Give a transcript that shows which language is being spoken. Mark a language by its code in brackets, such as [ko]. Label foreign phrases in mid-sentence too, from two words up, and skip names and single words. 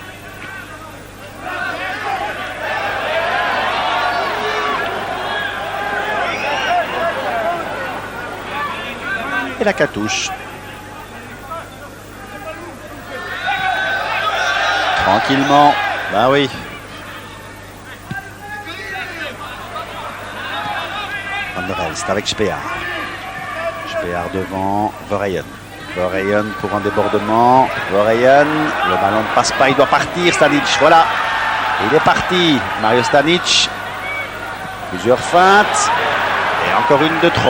[fr] Et la cartouche. Tranquillement. Ben oui. Van der Elst avec Spear. Spear devant Verheyen. Verheyen pour un débordement. Verheyen. Le ballon ne passe pas. Il doit partir. Stanic. Voilà. Il est parti. Mario Stanic. Plusieurs feintes. Et encore une de trop.